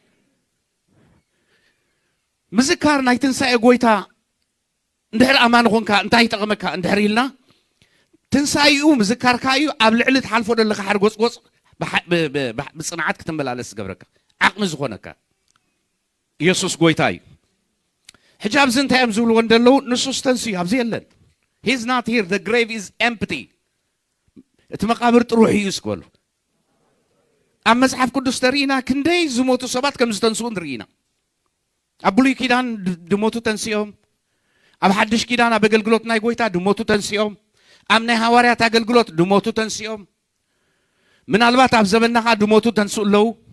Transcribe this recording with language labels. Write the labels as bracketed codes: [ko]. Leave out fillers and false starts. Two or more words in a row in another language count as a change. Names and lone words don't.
[ti] ምዝካር ናይ ትንሳኤ ጎይታ እንድሕር ኣማን ኮንካ እንታይ ይጠቕመካ እንድሕር ኢልና ትንሳኤኡ ምዝካርካ እዩ ኣብ ልዕሊ ትሓልፎ ዘለካ ሓርጎጽጎጽ ብጽንዓት ክትመላለስ ዝገብረካ ዓቕሚ ዝኾነካ ኢየሱስ ጎይታ እዩ ሕጂ ኣብዚ እንታይ እዮም ዝብልዎ እንደለዉ ንሱስ ተንስዩ ኣብዚ የለን [en] He's not here. The grave is empty. [ti] እቲ መቃብር ጥሩሕ እዩ ስክበሉ ኣብ መጽሓፍ ቅዱስ ተሪኢና ክንደይ ዝሞቱ ሰባት ከም ዝተንስኡ ንሪኢና ኣብ ብሉይ ኪዳን ድሞቱ ተንስኦም ኣብ ሓድሽ ኪዳን ኣብ ኣገልግሎት ናይ ጎይታ ድሞቱ ተንስኦም ኣብ ናይ ሃዋርያት ኣገልግሎት ድሞቱ ተንስኦም ምናልባት ኣብ ዘመናኻ ድሞቱ ተንስኡ ኣለዉ